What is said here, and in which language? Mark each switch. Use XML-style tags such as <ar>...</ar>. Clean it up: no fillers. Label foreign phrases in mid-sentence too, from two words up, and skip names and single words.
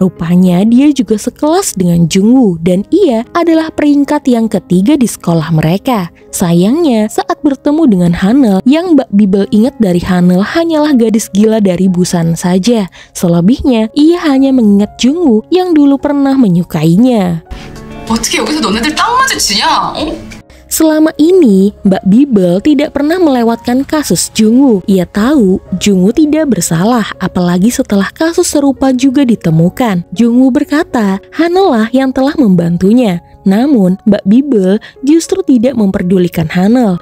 <id>Rupanya dia juga sekelas dengan Jungwoo dan ia adalah peringkat yang ketiga di sekolah mereka. Sayangnya, saat bertemu dengan Hanel, yang Mbak Bibel ingat dari Hanel hanyalah gadis gila dari Busan saja. Selebihnya, ia hanya mengingat Jungwoo yang dulu pernah menyukainya.</id> <ko>어떻게 여기서 너네들 딱 마주치냐? 어?</ko> <id>Selama ini, Mbak Bibel tidak pernah melewatkan kasus Jungwoo. Ia tahu Jungwoo tidak bersalah, apalagi setelah kasus serupa juga ditemukan. Jungwoo berkata, Hanel lah yang telah membantunya. Namun, Mbak Bibel justru tidak memperdulikan Hanel.</id>